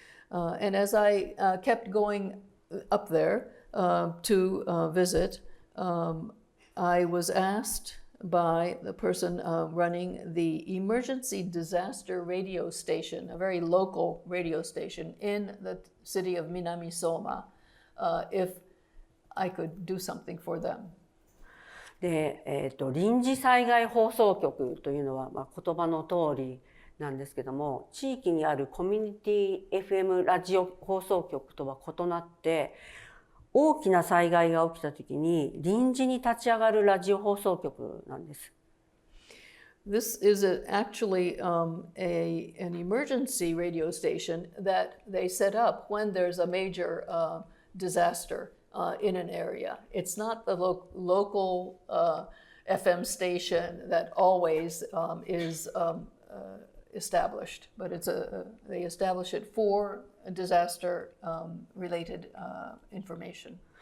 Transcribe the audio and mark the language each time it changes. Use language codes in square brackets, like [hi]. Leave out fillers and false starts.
[en] And as I kept going up there to visit, I was asked by the person running the emergency disaster radio station, a very local radio station in the city of Minami-soma, if I could do something for them. [ja] で、臨時災害放送局というのは、言葉の通りなんですけども、地域にあるコミュニティ FM ラジオ放送局とは異なって、大きな災害が起きたときに臨時に立ち上がるラジオ放送局なんです。 [en] This is actually an emergency radio station that they set up when there's a major disaster in an area. It's not the local FM station that always is established, but they establish it for disaster related information.